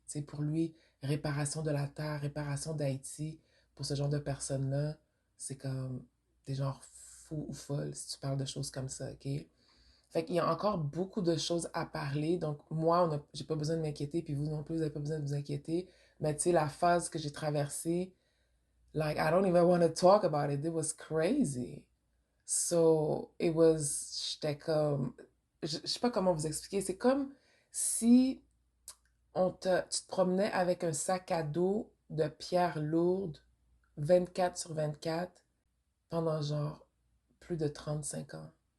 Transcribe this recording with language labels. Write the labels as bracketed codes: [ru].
[fr] Tu sais, pour lui, réparation de la Terre, réparation d'Haïti, pour ce genre de personnes-là, c'est comme des genres fous ou folles si tu parles de choses comme ça, OK? Fait qu'il y a encore beaucoup de choses à parler. Donc, moi, j'ai pas besoin de m'inquiéter, puis vous non plus, vous n'avez pas besoin de vous inquiéter. Mais tu sais, la phase que j'ai traversée, [en] like, I don't even want to talk about it. It was crazy. [fr] So, j'étais comme, je sais pas comment vous expliquer. C'est comme si tu te promenais avec un sac à dos de pierres lourdes, 24 sur 24, pendant genre plus de 35 ans.